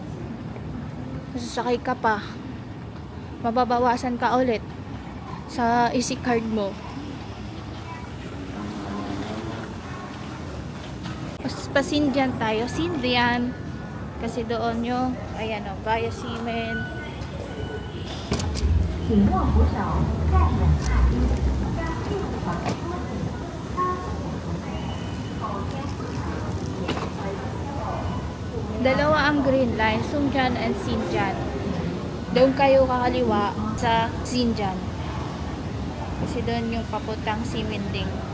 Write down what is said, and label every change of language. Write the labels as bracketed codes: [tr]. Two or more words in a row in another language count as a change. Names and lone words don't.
[tl] Masasakay ka pa, mababawasan ka ulit sa easy card mo. Pasindian tayo, Sindian. Kasi doon yung, ayan o, via Simen. [zh] 请握扶手，再稳踏步，将右滑车。 [tl] Dalawa ang green line, Sungjan and Sinjan. Doon kayo kakaliwa sa Sinjan. Kasi doon yung papuntang Simending.